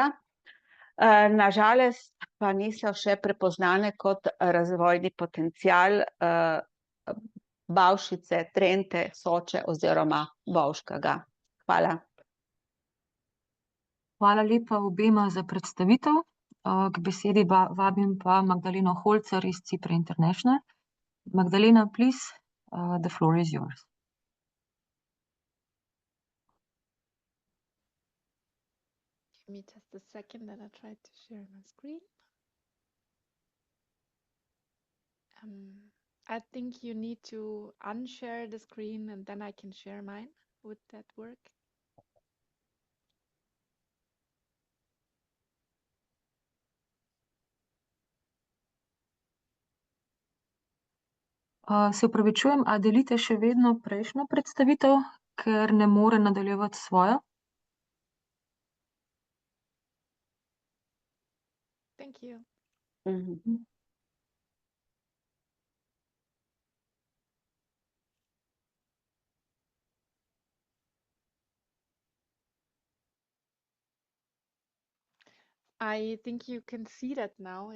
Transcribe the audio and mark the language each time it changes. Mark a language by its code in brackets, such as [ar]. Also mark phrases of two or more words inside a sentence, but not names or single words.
[sl] Na žalost pa niso še prepoznane kot razvojni potencial Bavšice, Trente, Soče oziroma Bovškega. Hvala. Hvala lepa obema za predstavitev. K besedi vabim pa Magdaleno Holcer iz Cipra International. [en] Magdalena, please, the floor is yours. Give me just a second that I try to share my screen. I think you need to unshare the screen and then I can share mine. Would that work? [sl] Se opravičujem, a delite še vedno prejšnjo predstavitev, ker ne more nadaljevati svojo? [en] Thank you. I think you can see that now.